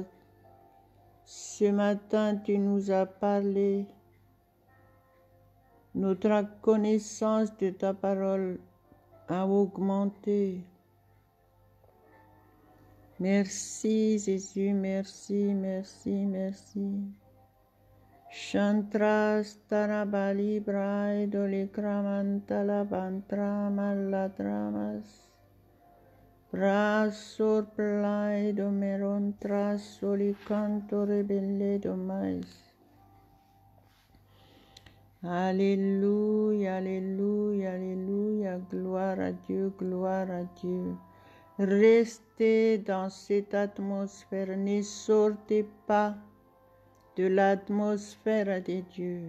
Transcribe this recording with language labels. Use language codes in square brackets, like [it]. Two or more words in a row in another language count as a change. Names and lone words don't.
[fr] Ce matin, tu nous as parlé. Notre connaissance de ta parole a augmenté. Merci, Jésus, merci, merci, merci. Chantras tarabali braidoli kramantala bantra malatramas. Brasor plaido merontras soli canto rebelle domais. Alléluia, alléluia, alléluia, gloire à Dieu, gloire à Dieu. Restez dans cette atmosphère, ne sortez pas de l'atmosphère de Dieu.